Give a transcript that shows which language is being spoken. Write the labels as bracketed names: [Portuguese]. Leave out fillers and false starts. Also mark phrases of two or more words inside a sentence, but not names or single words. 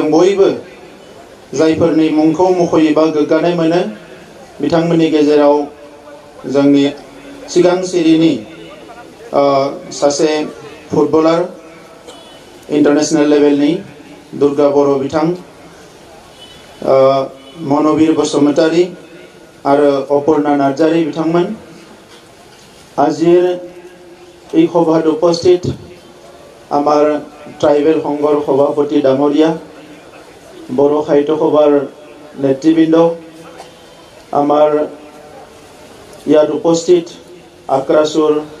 [Bodo] बयबो जायफोरनि मुंखौ मख'योबा गोग्गानाय मोनो, बिथांमोननि गेजेराव जोंनि सिगां सिरिनि सासे फुटबलार इन्टारनेशनेल लेभेलनि दुर्गा बर' बिथां, मनबीर बसुमतारी आरो अपर्णा नार्जारी बिथांमोन। [Assamese] আজিৰ এই সভাত উপস্থিত আমাৰ ট্ৰাইবেল সংঘৰ সভাপতি ডাঙৰীয়া, বড়ো সাহিত্য সভাৰ নেতৃবৃন্দ, আমাৰ ইয়াত উপস্থিত আক্ৰাসুৰ